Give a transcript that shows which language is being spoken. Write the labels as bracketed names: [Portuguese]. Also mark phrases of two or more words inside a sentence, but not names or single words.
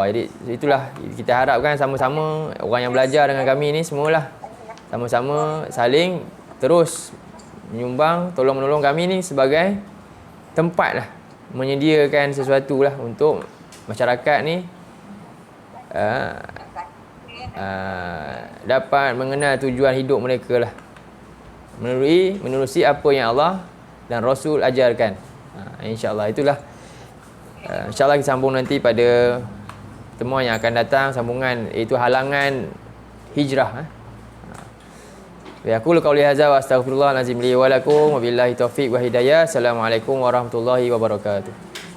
[Malay] Jadi itulah kita harapkan sama-sama orang yang belajar dengan kami ni semualah sama-sama saling terus menyumbang, tolong-menolong kami ni sebagai tempat lah, menyediakan sesuatu lah untuk masyarakat ni dapat mengenal tujuan hidup mereka lah, menerusi apa yang Allah dan Rasul ajarkan. InsyaAllah itulah. InsyaAllah kita sambung nanti pada pertemuan yang akan datang, sambungan iaitu halangan hijrah. [Arabic] أقول قولي هذا وأستغفر الله العظيم لي ولكم وبالله التوفيق والهداية. السلام عليكم ورحمة الله وبركاته.